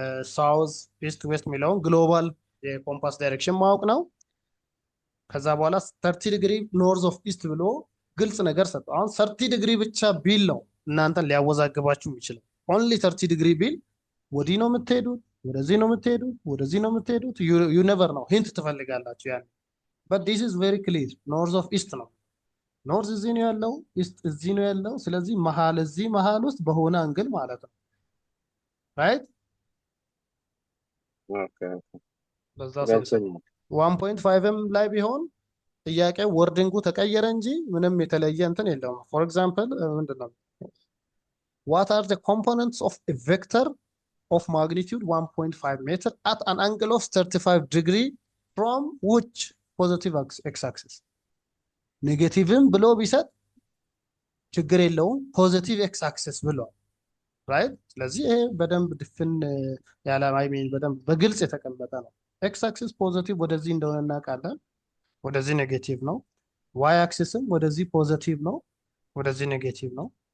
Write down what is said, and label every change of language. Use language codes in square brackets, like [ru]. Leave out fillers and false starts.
[am] ሳውዝ ኢስት ዌስት የሚለውን ግሎባል የኮምፓስ ዳይሬክሽን ማወቅ ነው። ከዛ በኋላ 30 ዲግሪ ኖርዝ ኦፍ ኢስት ብሎ ግልጽ ነገር ሰጠው። አሁን 30 ዲግሪ ብቻ ቢል ነው እናንተን ሊያወዛግባችሁ የሚችለው። ኦንሊ 30 ዲግሪ ቢል ወዲህ ነው የምትሄዱት፣ ወደዚህ ነው የምትሄዱት፣ ወደዚህ ነው የምትሄዱት። ዩ ኔቨር ነው፣ ሂንት ትፈልጋላችሁ ያን። [en] በት ዲስ ኢዝ ቬሪ ክሊር ኖርዝ ኦፍ ኢስት [am] ነው። ኖርዝ እዚህ ነው ያለው፣ ኢስት እዚህ ነው ያለው። ስለዚህ መሀል እዚህ መሀል ውስጥ በሆነ አንግል ማለት ነው። ራይት ኦኬ በዛ ሴንስ ነው። 1.5ም ላይ ቢሆን ጥያቄ ወርዲንጉ ተቀየረ እንጂ ምንም የተለየ እንትን የለውም። ፎር ኤግዛምፕል ምንድነው [en] what are the components of a vector of magnitude 1.5 meter at an angle of 35 degree from which positive x-axis? [am] ኔጌቲቭም ብሎ ቢሰጥ ችግር የለውም፣ ፖዚቲቭ ኤክስ አክሲስ ብሏል። ራይት። ስለዚህ ይሄ በደንብ ድፍን ያለ አይሜን በደንብ በግልጽ የተቀመጠ ነው። ኤክስ አክሲስ ፖዚቲቭ ወደዚህ እንደሆነ እናውቃለን፣ ወደዚህ ኔጌቲቭ ነው። ዋይ አክሲስም ወደዚህ ፖዚቲቭ ነው፣ ወደዚህ ኔጌቲቭ ነው።